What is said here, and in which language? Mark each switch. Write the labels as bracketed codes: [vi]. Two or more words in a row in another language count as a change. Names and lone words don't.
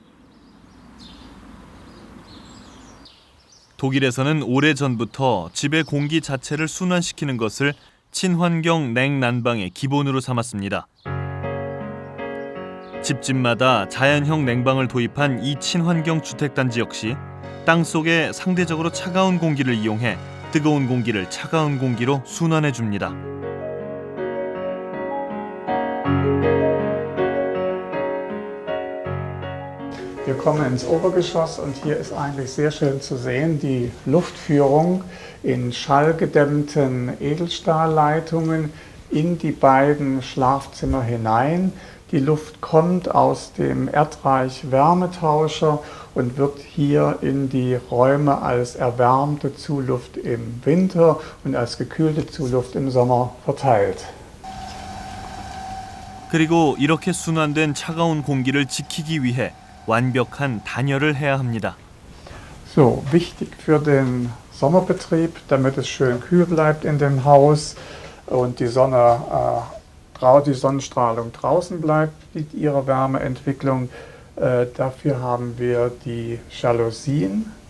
[ko] 독일에서는 오래전부터 집의 공기 자체를 순환시키는 것을 친환경 냉난방의 기본으로 삼았습니다. 집집마다 자연형 냉방을 도입한 이 친환경 주택단지 역시 땅속에 상대적으로 차가운 공기를 이용해 뜨거운 공기를 차가운 공기로 순환해 줍니다. [de] Wir kommen ins Obergeschoss und hier ist eigentlich sehr schön zu sehen die Luftführung in schallgedämmten Edelstahlleitungen in die beiden Schlafzimmer hinein. Die Luft kommt aus dem Erdreich Wärmetauscher und wird hier in die Räume als erwärmte Zuluft im Winter und als gekühlte Zuluft im Sommer verteilt. [ko] 그리고 이렇게 순환된 차가운 공기를 지키기 위해 완벽한 단열을 해야 합니다. [de] So, wichtig für den Sommerbetrieb, damit es schön kühl bleibt in dem Haus und die die Sonnenstrahlung draußen bleibt mit ihrer Wärmeentwicklung. Dafür haben wir die Jalousien.